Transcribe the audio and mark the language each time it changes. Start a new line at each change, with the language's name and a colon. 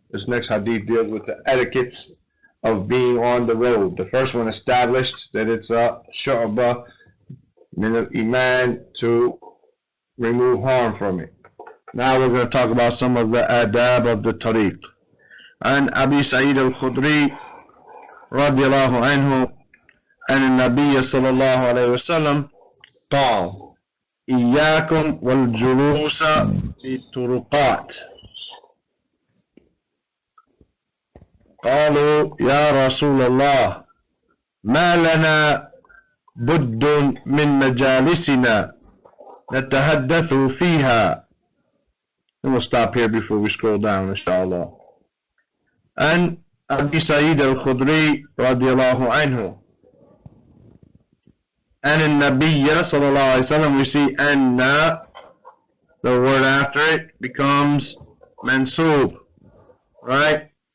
English: This next hadith deals with the etiquettes of being on the road. The first one established that it's a shu'bah min al-iman to remove harm from it. Now we're going to talk about some of the adab of the tariq.
Arabic: عن أبي سعيد الخدري رضي الله عنه أن النبي صلى الله عليه وسلم قال إياكم والجلوس في الطرقات. قالوا يا رسول الله ما لنا بد من مجالسنا نتحدث فيها.
English: And we'll stop here before we scroll down, inshallah. And Abi Sa'id al-Khudri radiallahu anhu. And in Nabiyya sallallahu alayhi wa sallam, we see anna, the word after it becomes mansoob, right?